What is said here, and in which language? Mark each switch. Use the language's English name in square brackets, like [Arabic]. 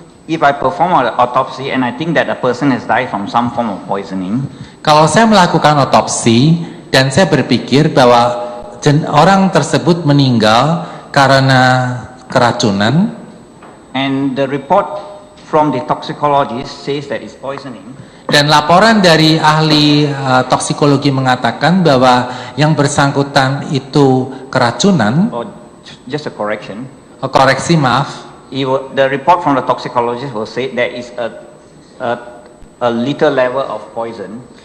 [English] If I perform an autopsy and I think that a person has died from some form of poisoning, [Indonesian] Kalau saya melakukan otopsi dan saya berpikir bahwa orang tersebut meninggal karena keracunan, [English] and the report from the toxicologist says that it's poisoning, [Indonesian] dan laporan dari ahli toksikologi mengatakan bahwa yang bersangkutan itu keracunan, [English] or just a correction, [Indonesian] koreksi maaf, [English] the report from the toxicologist will say there is a little level of poison.